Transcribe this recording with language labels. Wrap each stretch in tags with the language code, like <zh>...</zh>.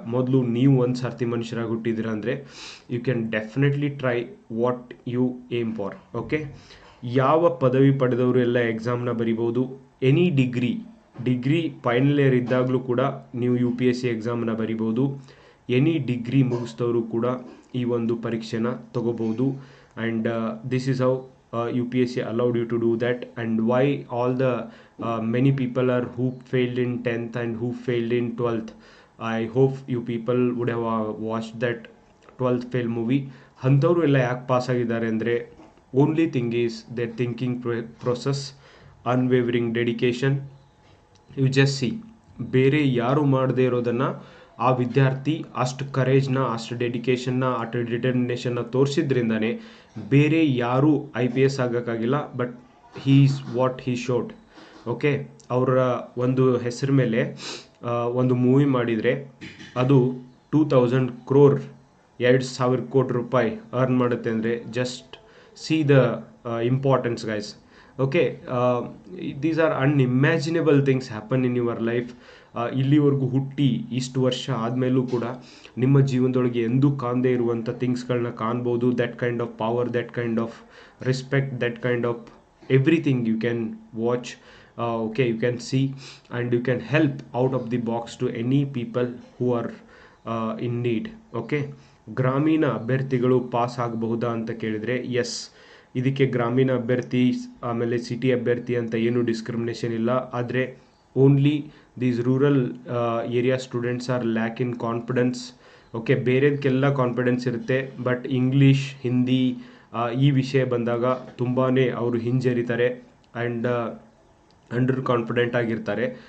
<kn>ಮೊದಲು ನೀವು ಒಂದು ಸರ್ತಿ ಮನುಷ್ಯರಾಗಿ ಹುಟ್ಟಿದ್ದೀರ ಅಂದರೆ</kn> <en>You can definitely try what you aim for.</en> <kn>Okay, ಯಾವ ಪದವಿ ಪಡೆದವರು ಎಲ್ಲ ಎಕ್ಸಾಮ್ನ ಬರಿಬೋದು. ಎನಿ ಡಿಗ್ರಿ ಫೈನಲ್ ಇಯರ್ ಇದ್ದಾಗಲೂ ಕೂಡ ನೀವು UPSC ಎಕ್ಸಾಮ್ನ ಬರಿಬೋದು. ಎನಿ ಡಿಗ್ರಿ ಮುಗಿಸಿದವರು ಕೂಡ ಈ ಒಂದು ಪರೀಕ್ಷೆನ ತಗೋಬೋದು.</kn> <en>And this is how UPSC allowed you to do that. And why all the many people are who failed in 10th and who failed in 12th. I hope you people would have watched that 12th fail movie.</en> <kn>ಅಂಥವ್ರು ಎಲ್ಲ ಯಾಕೆ pass ಆಗಿದ್ದಾರೆ ಅಂದರೆ</kn> <en>Only thing is their thinking process, unwavering dedication. You just see,</en> <kn>ಬೇರೆ ಯಾರು ಮಾಡದೇ ಇರೋದನ್ನು ಆ ವಿದ್ಯಾರ್ಥಿ ಅಷ್ಟು ಕರೇಜ್ನ, ಅಷ್ಟು ಡೆಡಿಕೇಶನ್ನ, ಅಷ್ಟು ಡಿಟರ್ಮಿನೇಷನ್ನ ತೋರಿಸಿದ್ರಿಂದನೇ ಬೇರೆ ಯಾರೂ IPS ಆಗೋಕ್ಕಾಗಿಲ್ಲ.</kn> <en>But he is what he showed.</en> <kn>Okay, ಅವರ ಒಂದು ಹೆಸರು ಮೇಲೆ ಒಂದು ಮೂವಿ ಮಾಡಿದರೆ ಅದು 2000 crore 2000 ಕೋಟಿ ರೂಪಾಯಿ ಅರ್ನ್ ಮಾಡುತ್ತೆ ಅಂದರೆ</kn> <en>Just see the importance guys. Okay, these are unimaginable things happen in your life.</en> <kn>ಇಲ್ಲಿವರೆಗೂ ಹುಟ್ಟಿ ಇಷ್ಟು ವರ್ಷ ಆದಮೇಲೂ ಕೂಡ ನಿಮ್ಮ ಜೀವನದೊಳಗೆ ಎಂದೂ ಕಾಣದೇ ಇರುವಂಥ ಥಿಂಗ್ಸ್ಗಳನ್ನ ಕಾಣ್ಬೋದು.</kn> <en>That kind of power, that kind of respect, that kind of everything you can watch. Okay, you can see and you can help out of the box to any people who are in need.</en> <kn>Okay, ಗ್ರಾಮೀಣ ಅಭ್ಯರ್ಥಿಗಳು pass ಆಗಬಹುದಾ ಅಂತ ಕೇಳಿದರೆ S, ಇದಕ್ಕೆ ಗ್ರಾಮೀಣ ಅಭ್ಯರ್ಥಿ ಆಮೇಲೆ city ಅಭ್ಯರ್ಥಿ ಅಂತ ಏನು ಡಿಸ್ಕ್ರಿಮಿನೇಷನ್ ಇಲ್ಲ.</kn> <en>ಆದರೆ only these rural area students are lack in confidence.</en> <kn>Okay, ಬೇರೆದಕ್ಕೆಲ್ಲ confidence ಇರುತ್ತೆ, ಬಟ್ ಇಂಗ್ಲೀಷ್, ಹಿಂದಿ ಈ ವಿಷಯ ಬಂದಾಗ ತುಂಬಾ ಅವರು ಹಿಂಜರಿತಾರೆ ಆ್ಯಂಡ್ ಅಂಡರ್ ಕಾನ್ಫಿಡೆಂಟ್ ಆಗಿರ್ತಾರೆ.</kn>